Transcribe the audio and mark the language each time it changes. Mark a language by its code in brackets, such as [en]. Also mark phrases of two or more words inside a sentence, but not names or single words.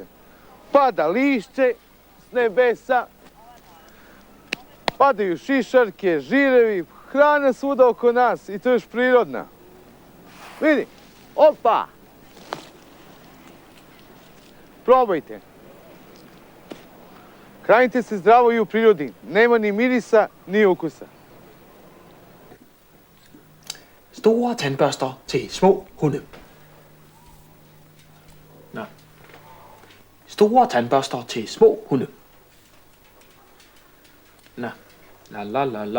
[sr] Pada lišće s nebesa, padaju šišarke, žirevi, hrana svuda oko nas i to je još prirodna. Vidi, opa! Probajte. Hranite se zdravo i u prirodi. Nema ni mirisa, ni ukusa. [da] Store tandbørster til små hunde. Nå. Store tandbørster til små hunde. Nå. La la la la.